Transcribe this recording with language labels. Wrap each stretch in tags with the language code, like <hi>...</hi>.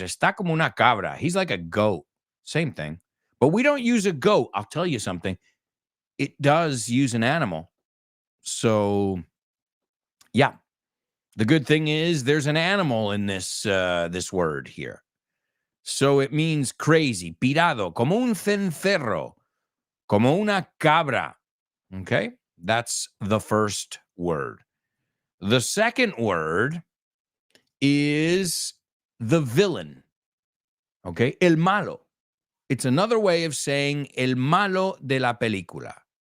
<es>Está como una cabra.</es> <en>He's like a goat. Same thing. But we don't use a goat. I'll tell you something. It does use an animal. So, yeah. The good thing is there's an animal in this word here. So it means crazy,</en> <es>pirado, como un cencerro, como una cabra.</es> <en>Okay, that's the first word. The second word is the villain.</en> <es>Okay, el malo.</es> <en>It's another way of saying</en> <es>el malo de la película.</es>